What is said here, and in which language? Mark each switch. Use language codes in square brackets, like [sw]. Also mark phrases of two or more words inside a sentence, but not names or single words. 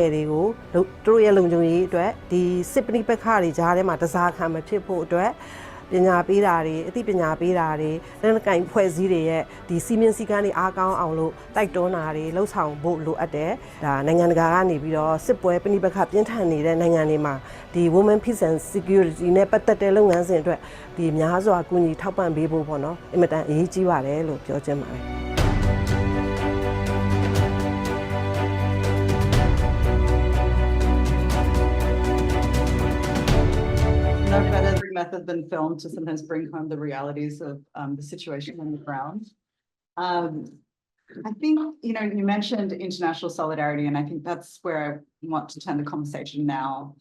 [my] ယ်တွေကိုသူတို့ရဲ့လုံခြုံရေးအတွက်ဒီစစ်ပဏိပခတွေကြားထဲမှာတစားခံမဖြစ်ဖို့အတွက်ပညာပေးတာတွေအသိပညာပေးတာတွေလက်နက်ကင်ဖွဲ့စည်းတွေရဲ့ဒီစီမင်းစည်းကမ်းတွေအားကောင်းအောင်လို့တိုက်တွန်းတာတွေလှုပ်ဆောင်ဖို့လိုအပ်တယ်ဒါနိုင်ငံတကာကနေပြီးတော့စစ်ပွဲပဏိပခပြင်းထန်နေတဲ့နိုင်ငံတွေမှာဒီ Women Peace and Security နဲ့ပတ်သက်တဲ့လုပ်ငန်းစဉ်အတွက်ဒီများစွာကူညီထောက်ပံ့ပေးဖို့ပေါ့နော်အင်မတန်အရေးကြီးပါတယ်လို့ပြောချင်ပါတယ် [en] No better method than film to sometimes bring home the realities of the situation on the ground. I think, you know, you mentioned international solidarity, and I think that's where I want to turn the conversation now.